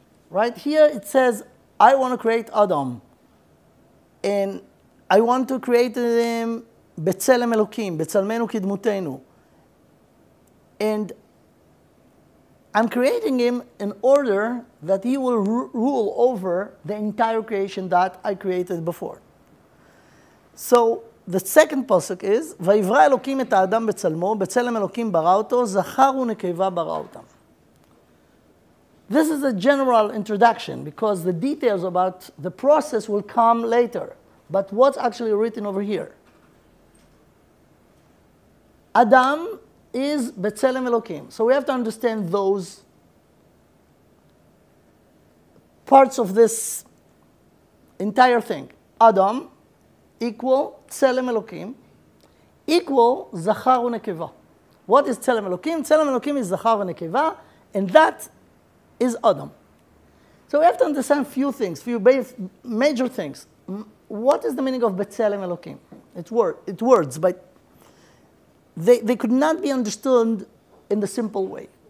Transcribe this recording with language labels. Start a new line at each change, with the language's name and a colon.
English: Right here it says, I want to create Adam. And I want to create him
Hebrew: בצלם אלוקים, בצלמנו כדמותנו.
English: And I'm creating him in order that he will rule over the entire creation that I created before. So the second pasuk is,
Hebrew: ויברא אלוקים את האדם בצלמו, בצלם אלוקים ברא אותו, זכר ונקבה ברא אותם.
English: This is a general introduction because the details about the process will come later. But what's actually written over here? Adam is בצלם אלוקים. So we have to understand those parts of this entire thing. Adam equal
Hebrew: צלם אלוקים
English: equal
Hebrew: זכר ונקבה.
English: What is צלם אלוקים?
Hebrew: צלם אלוקים is זכר ונקבה,
English: and that is Adam. So we have to understand few things, few major things. What is the meaning of בצלם אלוקים? It's words, but they could not be understood in the simple way.